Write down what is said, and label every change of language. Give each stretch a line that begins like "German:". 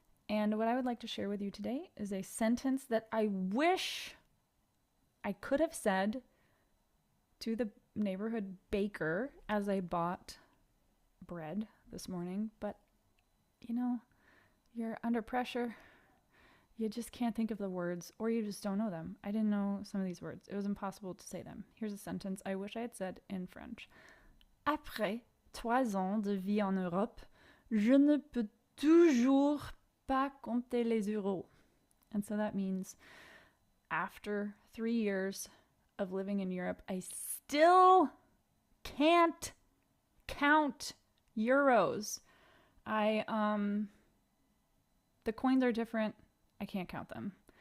English: And what I would like to share with you today is a sentence that I wish I could have said to the neighborhood baker as I bought bread this morning. But, you know, you're under pressure. You just can't think of the words, or you just don't know them. I didn't know some of these words. It was impossible to say them. Here's a sentence I wish I had said in French.
French: Après 3 ans de vie en Europe, je ne peux toujours pas compter les euros.
English: And so that means after 3 years of living in Europe, I still can't count euros. The coins are different. I can't count them.